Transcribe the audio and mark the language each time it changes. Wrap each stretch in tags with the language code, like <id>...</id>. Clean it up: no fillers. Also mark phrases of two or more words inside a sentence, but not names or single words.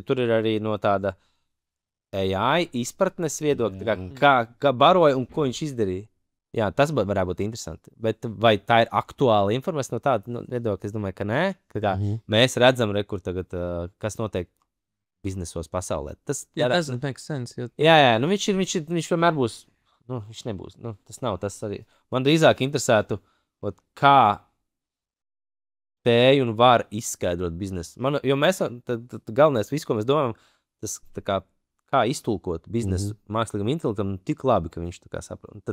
<lv>Tur ir arī no tāda AI izpratnes viedokļa, kā baroja un ko viņš izdarīja. Jā, tas varētu būt interesanti. Bet vai tā ir aktuāla informācija no tāda viedokļa? Es domāju, ka nē. Mēs redzam, kur tagad, kas notiek biznesos pasaulē. Tas</lv> <en>doesn't make sense.</en> <lv>Jā, nu viņš vienmēr būs. Nu, viņš nebūs. Nu, tas nav tas arī. Man drīzāk interesētu, kā spēj un var izskaidrot biznesu. Jo mēs, galvenais, viss, ko mēs domājam, tas kā iztulkot biznesu mākslīgam intelektam tik labi, ka viņš tā kā saprot.</lv>